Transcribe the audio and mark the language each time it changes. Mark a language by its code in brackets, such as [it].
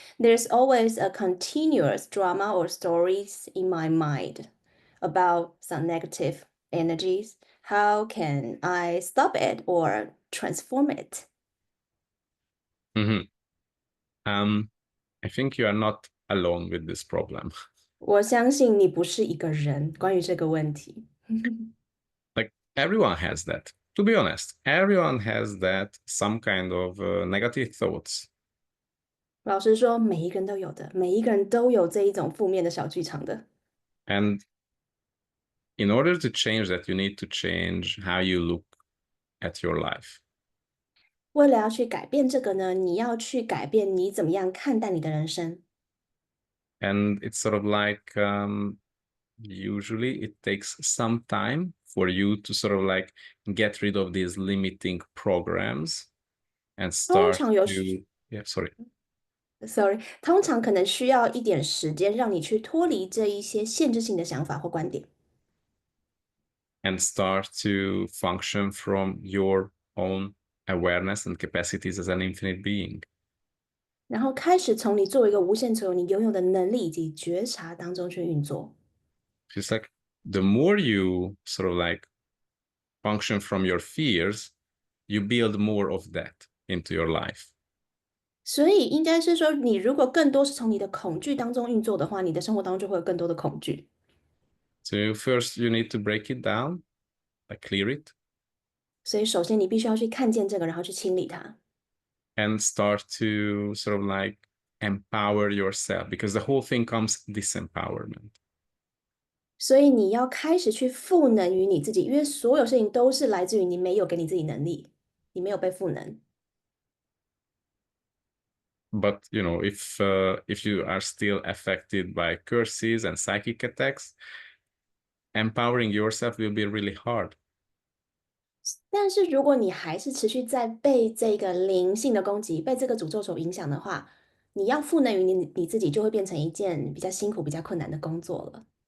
[en] There's always a continuous drama or stories in my mind about some negative energies. How can I stop it or transform it? I think you are not alone with this problem. [zh] 我相信你不是一个人，关于这个问题。 [en] Like everyone has that. To be honest, everyone has that some kind of negative thoughts. [zh] 老实说，每一个人都有的，每一个人都有这一种负面的小剧场的。 [en] And in order to change that, you need to change how you look at your life. [zh] 为了要去改变这个呢，你要去改变你怎么样看待你的人生。 [en] And it's sort of like usually it takes some time for you to sort of like get rid of these limiting programs and start to [zh] Sorry， 通常可能需要一点时间，让你去脱离这一些限制性的想法或观点。 [en] And start to function from your own awareness and capacities as an infinite being. [zh] 然后开始从你作为一个无限存有，你拥有的能力以及觉察当中去运作。 [en] It's like the more you sort of like function from your fears, you build more of that into your life. [zh] 所以应该是说，你如果更多是从你的恐惧当中运作的话，你的生活当中就会有更多的恐惧。 [en] So first you need to break it down, like clear it. [zh] 所以首先你必须要去看见这个，然后去清理它。 [en] And start to sort of like empower yourself because the whole thing comes disempowerment. [zh] 所以你要开始去赋能于你自己，因为所有事情都是来自于你没有给你自己能力，你没有被赋能。 [en] But you know, if you are still affected by curses and psychic attacks, empowering yourself will be really hard. [zh] 但是如果你还是持续在被这个灵性的攻击、被这个诅咒所影响的话，你要赋能于你自己，就会变成一件比较辛苦、比较困难的工作了。